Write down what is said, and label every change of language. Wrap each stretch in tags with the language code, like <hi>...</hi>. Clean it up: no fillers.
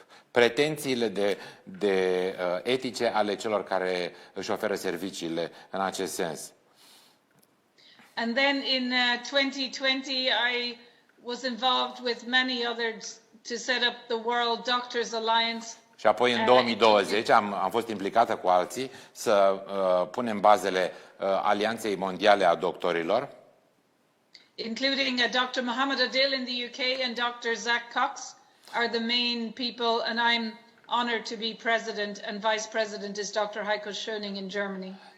<ro>pretențiile etice ale celor care își oferă serviciile în acest sens.</ro> <en>And then in 2020, I was involved with many others to set up the World Doctors Alliance.</en> <ro>Și apoi în 2020 am fost implicată cu alții să punem bazele Alianței Mondiale a Doctorilor.</ro> <en>Including Dr. Mohammed Adil in the UK and Dr. Zach Cox are the main people, and I'm honored to be president, and vice president is Dr. Heiko Schöning in Germany.</en>